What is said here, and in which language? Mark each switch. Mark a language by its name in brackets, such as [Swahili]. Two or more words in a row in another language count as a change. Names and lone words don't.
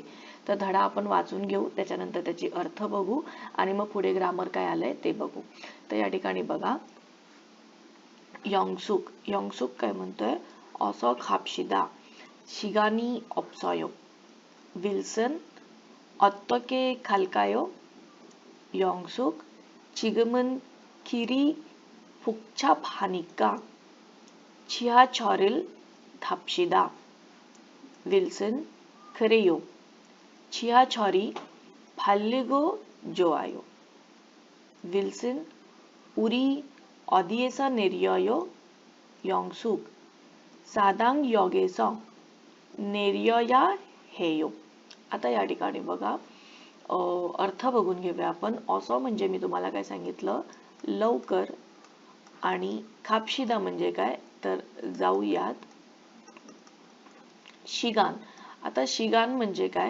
[Marathi] तर धडा आपण वाचून घेऊ, त्याच्यानंतर त्याची अर्थ बघू आणि मग पुढे ग्रामर काय आलंय ते बघू. तर या ठिकाणी बघा, योंगसुक. [Korean] योंगसुक [Marathi] काय म्हणतोय? [Korean] 어서 갑시다 시간이 없어요 윌슨 어떻게 갈까요? 영숙, 지금은 길이 복잡하니까 지하철을 탑시다. 윌슨, 그래요. 지하철이 빠르고 좋아요. 윌슨, 우리 어디에서 내려요? 영숙, 사당역에서 내려야 해요. [Marathi] आता या ठिकाणी बघा, अर्थ बघून घेऊया आपण. ऑसॉ म्हणजे मी तुम्हाला काय सांगितलं? लवकर. आणि खापशिदा म्हणजे काय? तर जाऊयात. शिगान, आता शिगान म्हणजे काय?